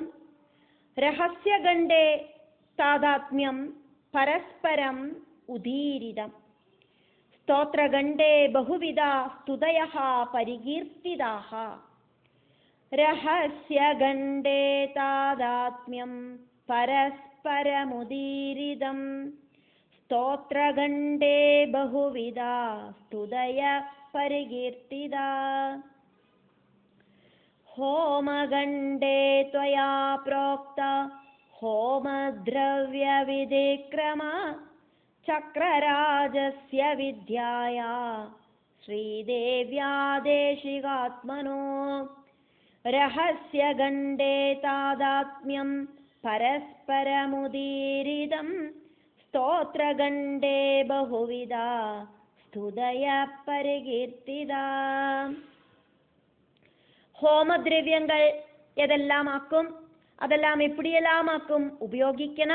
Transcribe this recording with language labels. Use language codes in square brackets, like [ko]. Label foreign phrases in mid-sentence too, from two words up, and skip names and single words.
[sa] रहस्यगण्डे तादात्म्यं परस्परम् उदीरितम् स्तोत्रगण्डे बहुविधा स्तुतयः परिकीर्तिताः. रहस्यगण्डे तादात्म्यं പരസ്പരമുദീരിതം സ്തോത്രഖണ്ഡേ ബഹുവിധ സ്തുതയ പരികീർത്തിത ഹോമഖണ്ഡേ ത്വയാ പ്രോക്ത ഹോമദ്രവ്യവിധിക്രമ ചക്രരാജസ്യ വിദ്യായാ ശ്രീദേവ്യാ ദേശികാത്മനോ രഹസ്യഖണ്ഡേ താദാത്മ്യം പരസ്പരമുദീരിതം സ്തോത്രഖണ്ഡേ ബഹുവിധ സ്തുതയ പരികീർത്തിത. [ta] ஹோமத்ரவியங்கள் எதெல்லாம் ஆக்கும், அதெல்லாம் எப்படியெல்லாம் ஆக்கும் உபயோகிக்கணும்.